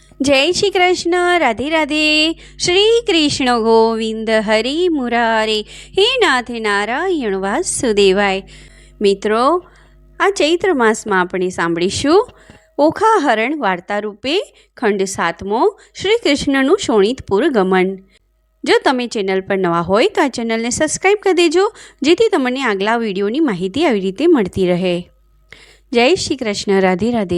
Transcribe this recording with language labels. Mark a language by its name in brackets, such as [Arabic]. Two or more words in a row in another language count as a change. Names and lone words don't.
[Hindi] जय श्री कृष्ण। राधे राधे। [Sanskrit] श्री कृष्ण गोविंद हरि मुरारे। हे नाथ नारायण वासुदेवाय। [Gujarati] મિત્રો, આ ચૈત્ર માસમાં આપણે સાંભળીશું ઓખાહરણ વાર્તા રૂપે ખંડ 7મો શ્રી કૃષ્ણનું શોણિતપુર ગમન। જો તમે ચેનલ પર નવા હોય તો આ ચેનલને સબસ્ક્રાઈબ કરી દેજો, જેથી તમને આગલા વિડીયોની માહિતી આવી રીતે મળતી રહે। જય શ્રી કૃષ્ણ। રાધે રાધે।